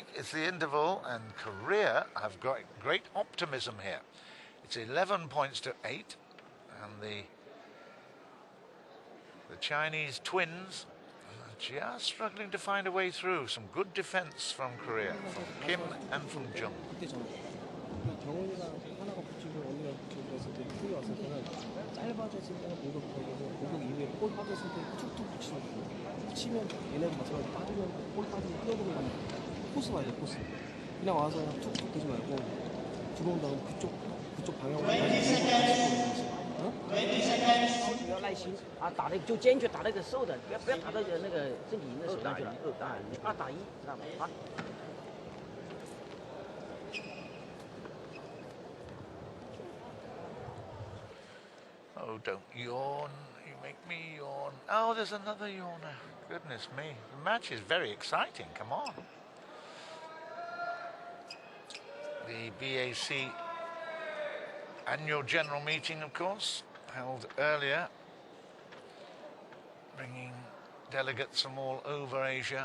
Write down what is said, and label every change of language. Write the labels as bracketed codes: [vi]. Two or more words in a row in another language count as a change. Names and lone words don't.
[en] It's the interval, and Korea have got great optimism here. It's 11 points to 8, and the Chinese twins are just struggling to find a way through. Some good defense from Korea, from Kim and from Jung. [ko] 경훈이가 하나가 붙이고 언니가 붙이고 그랬을 때 풀이 왔을 때는 짧아졌을 때는 공격 들어가고 공격 이후에 볼 빠졌을 때 툭툭 붙이는 거고 붙이면 얘네가 마찬가지로 빠지면 볼 빠지면 뛰어들어 가는 코스 봐야 돼 코스 그냥 와서 그냥 툭툭 되지 말고 들어온 다음 그쪽 방향으로 가야지 [zh] 要耐心啊，打那个就坚决打那个瘦的，不要打到那个身体硬的手上去了。2打1，知道吗？好。 [en] Oh, don't yawn. You make me yawn. Oh, there's another yawner. Goodness me. The match is very exciting. Come on. The BAC annual general meeting, of course, held earlier, bringing delegates from all over Asia.